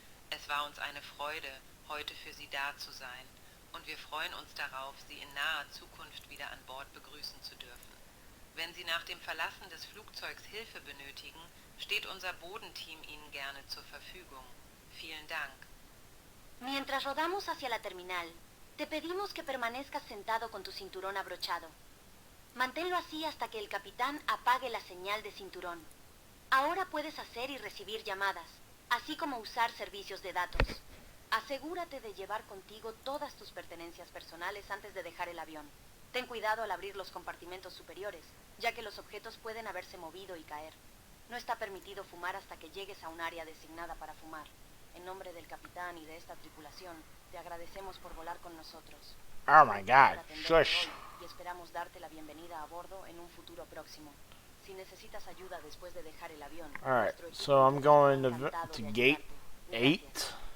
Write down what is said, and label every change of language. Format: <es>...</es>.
<de>Es war uns eine Freude, heute für Sie da zu sein, und wir freuen uns darauf, Sie in naher Zukunft wieder an Bord begrüßen zu dürfen. Wenn Sie nach dem Verlassen des Flugzeugs Hilfe benötigen, steht unser Bodenteam Ihnen gerne zur Verfügung. Vielen Dank.</de> <es>Mientras rodamos hacia la terminal, te pedimos que permanezcas sentado con tu cinturón abrochado. Manténlo así hasta que el capitán apague la señal de cinturón. Ahora puedes hacer y recibir llamadas, así como usar servicios de datos. Asegúrate de llevar contigo todas tus pertenencias personales antes de dejar el avión. Ten cuidado al abrir los compartimentos superiores, ya que los objetos pueden haberse movido y caer. No está permitido fumar hasta que llegues a un área designada para fumar. En nombre del capitán y de esta tripulación, Te agradecemos por volar con nosotros.</es> <en>Oh my god, shush.</en> <es>Y esperamos darte la bienvenida a bordo en un futuro próximo. Si necesitas ayuda después de dejar el avión,</es> <en>Alright, so I'm going to gate 8.</en>